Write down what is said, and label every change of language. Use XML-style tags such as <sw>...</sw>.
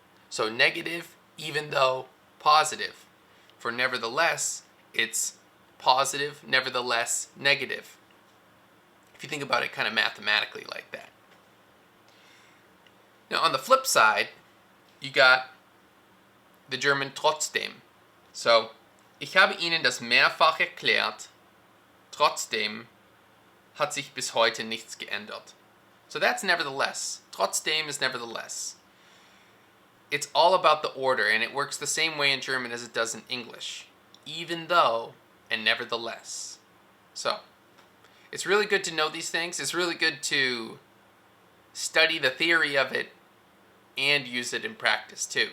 <en>So negative, even though, positive. For nevertheless, it's positive, nevertheless, negative. If you think about it kind of mathematically like that. Now on the flip side, you got the German Trotzdem.</en> <de>So, ich habe Ihnen das mehrfach erklärt, trotzdem hat sich bis heute nichts geändert.</de> <en>So that's nevertheless. Trotzdem is nevertheless. It's all about the order, and it works the same way in German as it does in English. Even though, and nevertheless. So, it's really good to know these things. It's really good to study the theory of it and use it in practice too.</en>